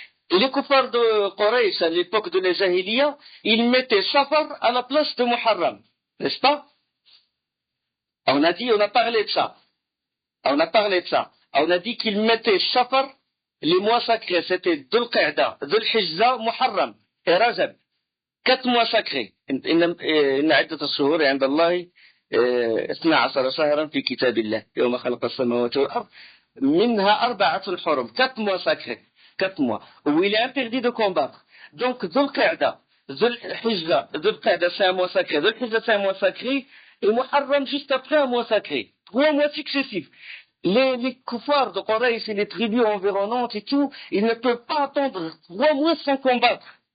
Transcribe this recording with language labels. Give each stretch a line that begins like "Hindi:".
French: Et les kuffars de Quraysh, à l'époque de la Jahiliya, ils mettaient Safar à la place de Muharram. N'est-ce pas? On a parlé de ça. On a dit qu'ils mettaient Safar, les mois sacrés, c'était Dhul Qa'da, Dhul Hijja, Muharram et Rajab. 4 mois sacrés.
Arabic: إن عدة الشهور عند الله 12 شهرا في كتاب الله يوم خلق السماوات والأرض منها 4 حرم,
French: 4 mois sacrés, 4 mois, où il est interdit de combattre. Donc, Dhul Qa'da, Dhul Hijja, Dhul Qa'da c'est un mois sacré, Dhul Hijja c'est un mois sacré, et Muharram juste après un mois sacré. 3 mois successifs. Les koufars de Quraysh et les tribus environnantes et tout, ils ne peuvent pas attendre 3 mois sans combattre.